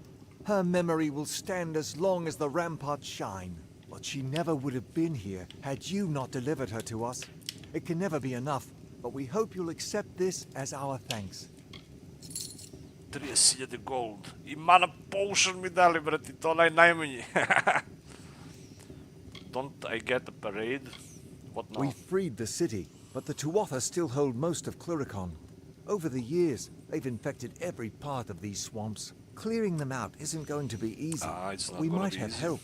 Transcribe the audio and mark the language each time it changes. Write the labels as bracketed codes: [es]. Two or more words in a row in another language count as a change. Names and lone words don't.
[en] Her memory will stand as long as the ramparts shine. But she never would have been here had you not delivered her to us. It can never be enough, but we hope you'll accept this as our thanks. [hr] 30.000 gold. I [en] mana potion [hr] mi dali, brati, to najmanji. [en] Don't I get a parade? What now? We freed the city, but the Tuatha still hold most of Cluricon. Over the years, they've infected every part of these swamps. Clearing them out isn't going to be easy, but we might have help.